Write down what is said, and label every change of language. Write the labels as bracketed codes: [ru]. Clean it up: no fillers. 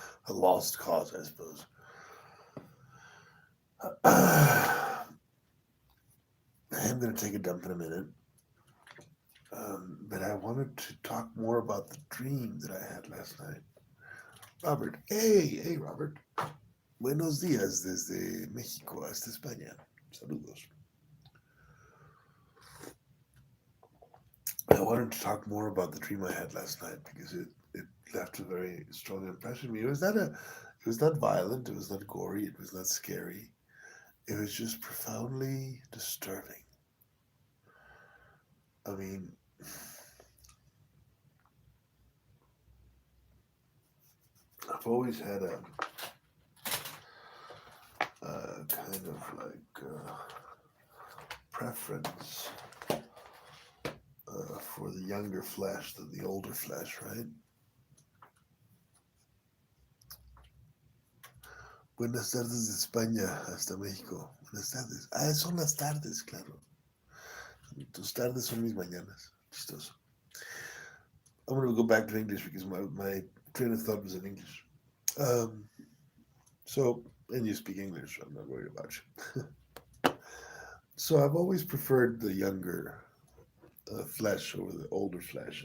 [en] A lost cause, I suppose. I am going to take a dump in a minute, but I wanted to talk more about the dream that I had last night. Robert, hey, Robert. [es] Buenos días desde México hasta España. Saludos. [en] I wanted to talk more about the dream I had last night because it left a very strong impression on me. It was not violent, it was not gory, it was not scary. It was just profoundly disturbing. I mean, I've always had a kind of like preference for the younger flesh than the older flesh, right? [es] Buenas tardes de España hasta México. Buenas tardes. Ah, son las tardes, claro. Tus tardes son mis mañanas. Chistoso. [en] I'm going to go back to English because my train of thought was in English. Um, and you speak English, so I'm not worried about you. So I've always preferred the younger flesh over the older flesh.